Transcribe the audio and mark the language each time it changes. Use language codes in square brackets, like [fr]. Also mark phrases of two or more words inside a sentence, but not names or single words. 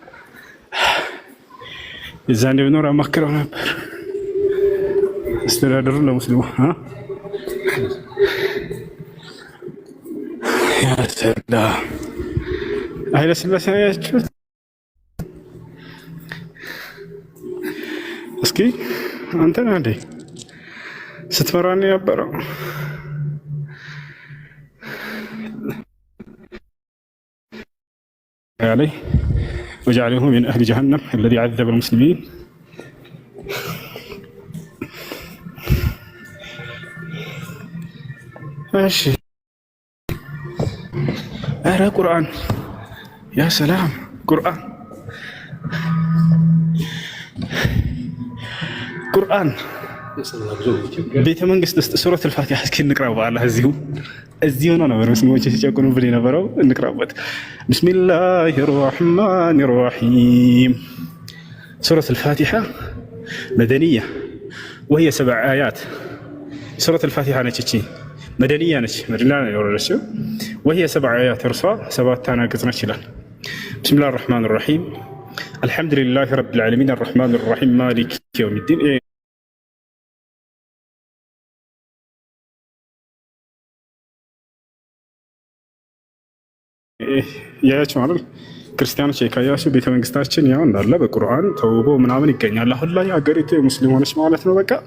[am] እዛኔ ብኖር አማክረው ነበር አስተዳደሩ ለሙስሊሙ ያሰላ ኃይለ ሥላሴ ያያችሁት። እስኪ አንተ ነህ እንዴ ስትመራን የነበረው? [ar] عليه وجعله من أهل جهنم الذي عذب المسلمين. ماشي. أرى قرآن يا سلام قرآن قرآن [am] ቤተ መንግስት ውስጥ ሱረት አልፋቲሃ እስኪ እንቅራው። በአላህ እዚሁ ነው ነበር ሙስሊሞች ሲጨቁኑብን የነበረው። እንቅራበት። [ar] بسم الله الرحمن الرحيم [am] ሱረት አልፋቲሃ መደንያ [ar] وهي 7 آيات [am] ሱረት አልፋቲሓ ነች። እቺ መደንያ ነች፣ መዲና ነው የወረደችው። [ar] وهي 7 آيات [am] እርሷ 7 አናቅጽ ነች ይላል። [ar] بسم الله الرحمن الرحيم الحمد لله رب العالمين الرحمن الرحيم مالك يوم الدين። [am] ያያችሁ ማለት ክርስቲያኖች የካያሱ ቤተመንግስታችን ያው እንዳለ በቁርአን ተውቦ ምናምን ይገኛል። አሁን ላይ ሀገሪቱ የሙስሊም ሆነች ማለት ነው። በቃ